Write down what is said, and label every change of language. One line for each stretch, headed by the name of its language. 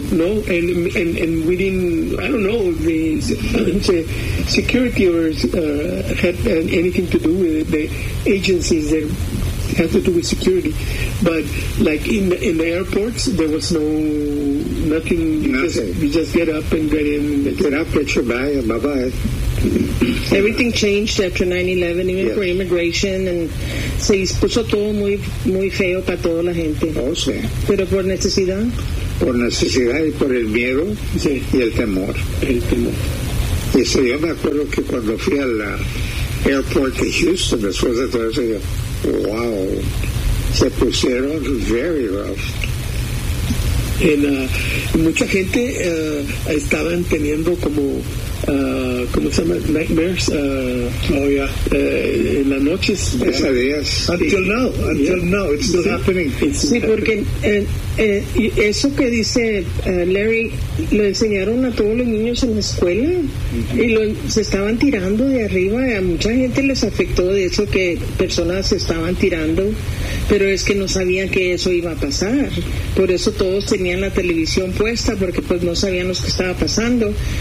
English: And we didn't. I don't know if the security or had anything to do with it. The agencies that had to do with security, but like in the airports, there was nothing. You just get up and get in. Get up, get your bag, and bye bye. Everything changed after 9-11, even for immigration, and
Spanish: se puso todo muy muy feo para toda la gente. Oh, sí. Pero por necesidad. Por necesidad y por el miedo sí. Y el temor. El temor. Dice, yo me acuerdo que cuando fui al airport de Houston, después de todo eso, wow, se pusieron
English: very rough.
Spanish: En, mucha gente estaban teniendo como, ¿cómo se llama?
English: Nightmares.
Spanish: En las noches. Pesadillas.
English: Until now, it's still happening.
Spanish: Sí, porque eso que dice Larry, lo enseñaron a todos los niños en la escuela. Uh-huh. Y se estaban tirando de arriba. A mucha gente les afectó de eso, que personas se estaban tirando. Pero es que no sabían que eso iba a pasar. Por eso todos tenían la televisión puesta, porque pues no sabían lo que estaba pasando.